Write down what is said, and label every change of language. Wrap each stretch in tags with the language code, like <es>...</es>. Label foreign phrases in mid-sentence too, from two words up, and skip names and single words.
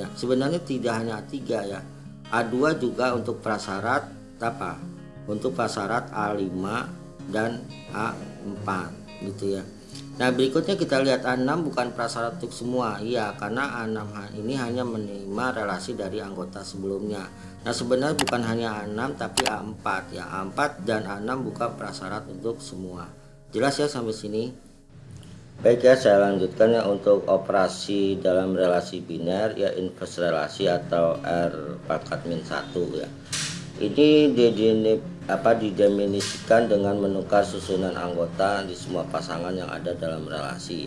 <id>Sebenarnya tidak hanya A3 ya. A2 juga untuk prasyarat apa? Untuk prasyarat A5 dan A4 gitu ya. Nah, berikutnya kita lihat A6 bukan prasyarat untuk semua. Iya, karena A6 ini hanya menerima relasi dari anggota sebelumnya. Nah, sebenarnya bukan hanya A6 tapi A4 ya. A4 dan A6 bukan prasyarat untuk semua. Jelas ya sampai sini? Baik ya, saya lanjutkan ya untuk operasi dalam relasi biner ya, inverse relasi atau R pangkat min 1 ya. Ini didefinisikan dengan menukar susunan anggota di semua pasangan yang ada dalam relasi ya.</id>